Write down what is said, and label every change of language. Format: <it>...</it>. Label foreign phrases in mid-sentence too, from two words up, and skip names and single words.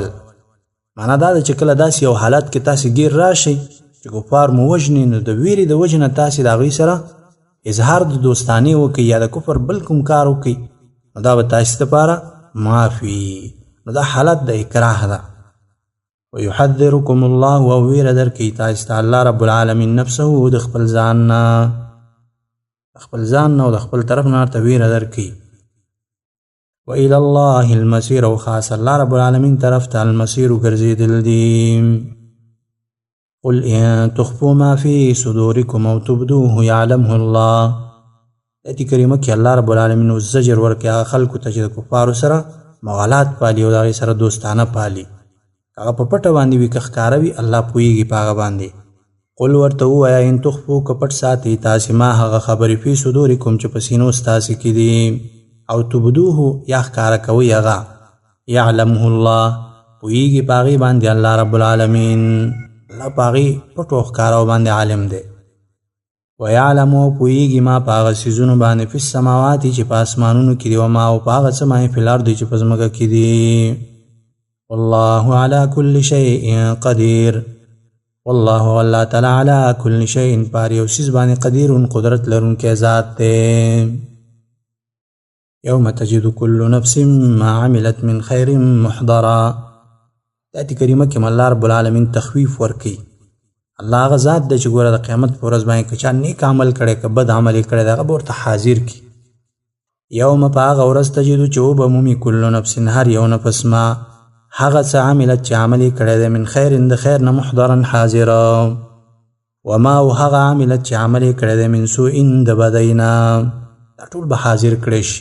<ps>معنا دا ده چې کله داسې یو حالت کې تاسې ګیر راشئ چې کفار مو وژني، نو د ویرې د وجې نه تاسې د هغوی سره اظهار د دوستانې وکړئ یا د کفر بل کوم کار وکړئ، نو دا به تاسې دپاره معاف وي. نو دا حالت د اکراه ده.</ps> <ar>ويحذركم الله،</ar> <ps>او ویره درکوي تاسې ته</ps> <ar>الله رب العالمین</ar> <ps>نفسه، د خپل ځان نه، خپل ځان نه او د خپل طرف نه ورته ویره درکوي.</ps> <ar>وإلى الله المصير،</ar> <ps>او خاص</ps> <ar>الله رب العالمین</ar> <ps>طرف ته المصير ګرځېدل دي.</ps> <ar>قل ان تخفوا ما في صدوركم او تبدوه يعلمه الله.</ar> <ps>آیت کریمه کې</ps> <ar>الله رب العالمین</ar> <ps>اوس زجر ورکوي هغه خلکو ته چې د کفارو سره موالات پالي او د هغې سره دوستانه پالي، هغه په پټه باندې وي که ښکاره وي، الله پوهېږي په هغه باندې. قل ورته ووایه</ps> <ar>ان تخفوا</ar> <ps>که پټ ساتئ تاسې ما هغه خبرې</ps> <ar>فی صدورکم</ar> <ps>چې په سینو ستاسې کې دي، او تبدوه یا ښکاره کوئ هغه،</ps> <ar>یعلمه الله</ar> <ps>پوهېږي په هغې باندې</ps> <ar>الله رب العالمین،</ar> <ps>الله په هغې پټو ښکارو باندې عالم دی. ویعلم، او پوهېږي ما په هغه څیزونو باندې</ps> <ar>فی السماوات</ar> <ps>چې په اسمانونو کې دي، وما او په هغه څه باندې</ps> <ar>فی الارض</ar> <ps>چې په ځمکه کې دي.</ps> <ar>والله على كل شيء قدیر، والله الله تعالی علی کل شیء،</ar> <ps>پر یو څیز باندې قدیر، قدرت لرونکی ذات دی.</ps> <ar>یوم تجد کل نفس ما عملت من خیر محضرا.</ar> <ps>آیت کریمه کې</ps> <ar>الله رب العالمین</ar> <ps>تخویف ورکوي. الله هغه ذات دی چې ګوره د قیامت په ورځ باندې که چا نیک عمل کړی که بد عمل یې کړی دی هغه به ورته حاضر کړي. یوم په هغه ورځ تجدو چې وبمومي</ps> <ar>کل نفس،</ar> <ps>هر یو نفس، ما هغه څه عملت چې عمل یې کړی دی،</ps> <ar>من خیر،</ar> <ps>د خیر نه، محضرا حاضره، وما او هغه عملت چې عمل یې کړی دی،</ps> <ar>من سوء،</ar> <ps>د بدۍ نه، دا ټول به حاضر کړی شي.</ps>